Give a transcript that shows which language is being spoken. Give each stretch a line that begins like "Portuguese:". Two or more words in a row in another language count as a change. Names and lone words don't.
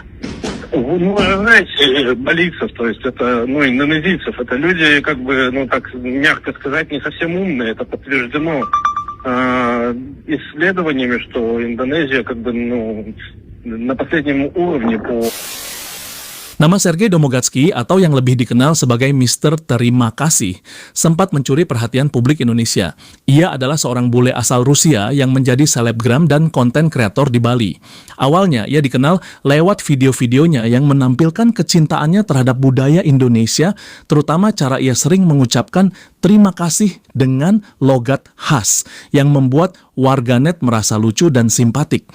Russian: Ну, знаете, балийцев, то есть это, индонезийцев, это люди, как бы, так мягко сказать, не совсем умные. Это подтверждено исследованиями, что Индонезия, как бы, на последнем уровне по...
Indonesian: Nama Sergei Domogatsky atau yang lebih dikenal sebagai Mr. Terima Kasih sempat mencuri perhatian publik Indonesia. Ia adalah seorang bule asal Rusia yang menjadi selebgram dan konten kreator di Bali. Awalnya ia dikenal lewat video-videonya yang menampilkan kecintaannya terhadap budaya Indonesia, terutama cara ia sering mengucapkan terima kasih dengan logat khas yang membuat warganet merasa lucu dan simpatik.